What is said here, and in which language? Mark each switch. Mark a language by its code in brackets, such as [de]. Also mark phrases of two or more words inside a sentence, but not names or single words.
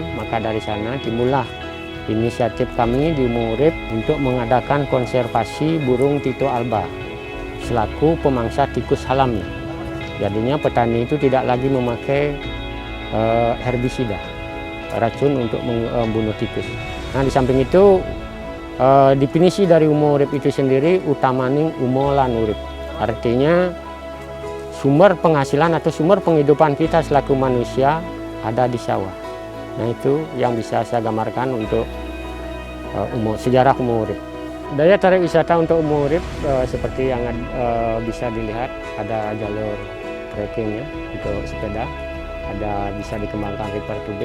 [id] Maka dari sana timbullah inisiatif kami di Uma Urip untuk mengadakan konservasi burung Tito Alba selaku pemangsa tikus alami. Jadinya petani itu tidak lagi memakai herbisida, racun untuk membunuh tikus. Nah, di samping itu definisi dari Uma Urip itu sendiri [ban] utamaning umo lan urip. [id] Artinya sumber penghasilan atau sumber penghidupan kita selaku manusia ada di sawah. Nah, itu yang bisa saya gambarkan untuk sejarah Umur Urip. Daya tarik wisata untuk Umur Urip seperti yang bisa dilihat, ada jalur trekkingnya untuk sepeda, ada bisa dikembangkan [en] river tubing.